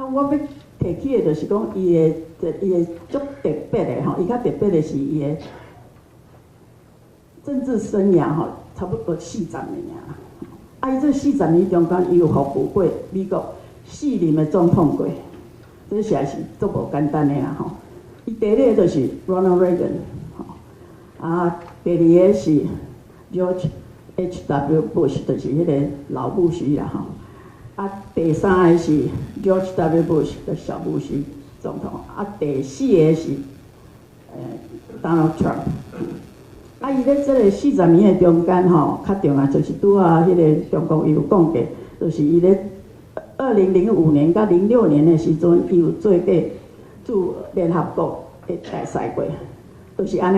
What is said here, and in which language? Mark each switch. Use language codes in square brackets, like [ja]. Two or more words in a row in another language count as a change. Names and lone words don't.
[nan] 我要提起的就是讲伊的足特别的吼，伊较特别的是伊的政治生涯吼，差不多40年啊。伊这40年中间，伊有服务过美国4任的总统过，这实在是足无简单的啦吼。伊第一个就是 Ronald Reagan 吼，第二个是George H.W. Bush， 就是迄个老布什啦吼。啊，第三个是 George W. Bush 的小布什总统。啊，第四个是 Donald Trump。啊，伊咧即个40年的中间吼，较重要就是拄啊，迄个中国伊有讲过，就是伊咧2005年到06年的时阵，伊有做过驻联合国的大使过，就是安尼。